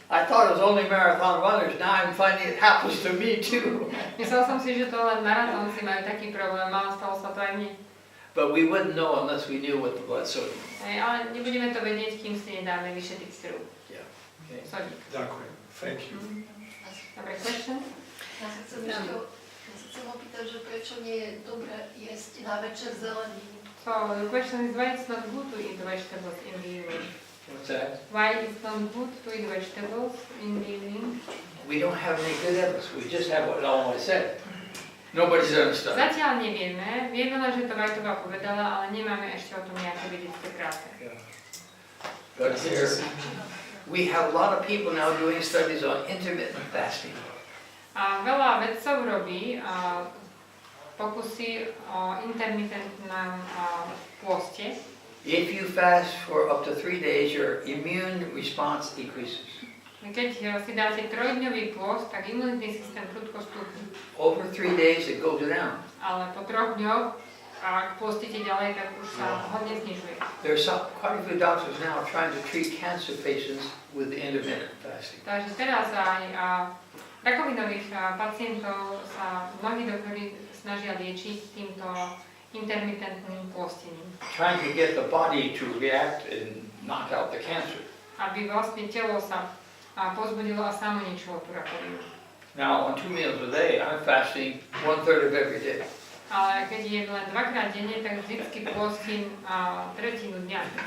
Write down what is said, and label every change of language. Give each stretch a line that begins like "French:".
English: I thought it was only marathon runners. Now I'm finding it happens to me too.
Slovak: Myslel som si, že to len maratónci majú taký problém, ale stalo sa to aj mne.
English: But we wouldn't know unless we knew what the blood sodium was.
Slovak: Ale nebudeme to vedieť, kým si nedáme vyšetriť krv.
English: Yeah. Okay.
Slovak: Sodík. Ďakujem.
English: Thank you.
Slovak: Dobre,
English: question?
Slovak: Ja sa chcem opýtať, že prečo nie je dobré jesť na večer zeleninu.
English: So the question is why it's not good to eat vegetables in the evening? What's that? Why it's not good to eat vegetables in the evening? We don't have any good evidence. We just have what Loma said. Nobody's done a study.
Slovak: Zatiaľ nevieme. Vieme len, že to Whiteová povedala, ale nemáme ešte o tom nejaké vedecké práce.
English: Yeah. But here, we have a lot of people now doing studies on intermittent fasting.
Slovak: A veľa vedcov robí pokusy o intermitentnom pôste.
English: If you fast for up to 3 days, your immune response decreases.
Slovak: Keď si dáte 3-dňový pôst, tak imunitný systém prudko stúpi.
English: Over 3 days, it goes down.
Slovak: Ale po 3 dňoch, ak pôstíte ďalej, tak už sa hodne znižuje.
English: There's quite a few doctors now trying to treat cancer patients with the intermittent fasting.
Slovak: Takže teraz aj rakovinových pacientov sa mnohí doktori snažia liečiť týmto intermitentným pôstením.
English: Trying to get the body to react and knock out the cancer.
Slovak: Aby vlastne telo sa pozbudilo a samo ničilo tú rakovinu.
English: Now, on 2 meals a day, I'm fasting 1/3 of every day.
Slovak: Ale keď jem len 2-krát denne, tak vždycky pôstím 1/3 dňa.